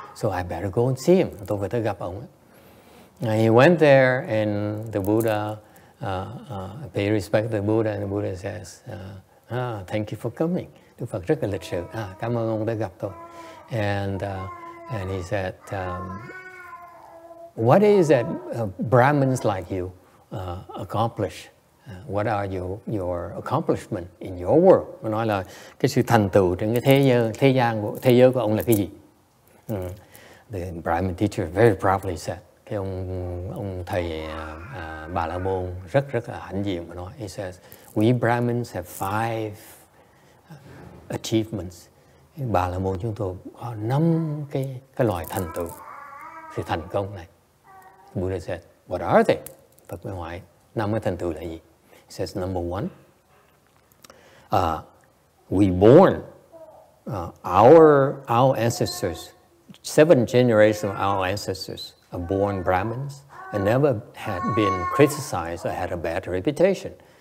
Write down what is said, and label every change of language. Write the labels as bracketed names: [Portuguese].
[English] So I better go and see him. [Vietnamese] Tôi phải tới gặp ông. [English] He went there and the Buddha paid respect to the Buddha, and the Buddha says, thank you for coming. [Vietnamese] Đức Phật rất là lịch sự. Cảm ơn ông đã gặp tôi. [English] And he said, what is that Brahmins like you accomplish? What are your accomplishment in your world? [Vietnamese] Nó nói là cái sự thành tựu trên cái thế giới của ông là cái gì? [English] The Brahmin teacher very proudly said. [Vietnamese] Cái ông thầy Bà La Môn rất là hãnh diện mà nói. [English] He says, we Brahmins have 5 achievements. [Vietnamese] Bà La Môn chúng tôi có 5 cái loại thành tựu, sự thành công này. [English] Buddha said, what are they? [Vietnamese] Phật mới hỏi 5 cái thành tựu là gì? [English] He says, number 1, we born our ancestors, 7 generations of our ancestors are born Brahmins and never had been criticized or had a bad reputation.